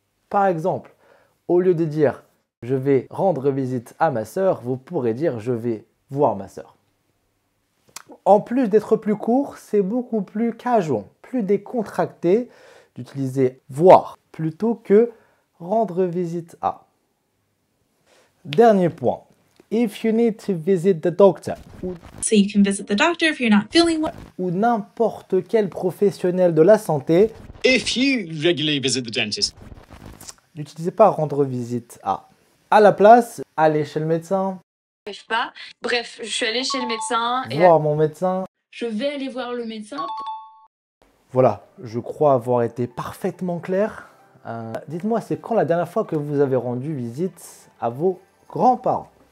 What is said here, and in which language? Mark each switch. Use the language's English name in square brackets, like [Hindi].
[French] Par exemple, au lieu de dire « je vais rendre visite à ma sœur », vous pourrez dire « je vais voir ma sœur ». En plus d'être plus court, c'est beaucoup plus casual, plus décontracté d'utiliser « voir » plutôt que « rendre visite à ». Dernier point. [English] If you need to visit the doctor, so you can visit the doctor if you're not feeling well, [French] ou n'importe quel professionnel de la santé, [English] if you regularly visit the dentist, [French] n'utilisez pas rendre visite à. À la place, aller chez le médecin, J'arrive pas. Bref, je suis allée chez le médecin et voir mon médecin. je vais aller voir le médecin. Voilà, je crois avoir été parfaitement clair. Dites-moi, c'est quand la dernière fois que vous avez rendu visite à vos grands-parents?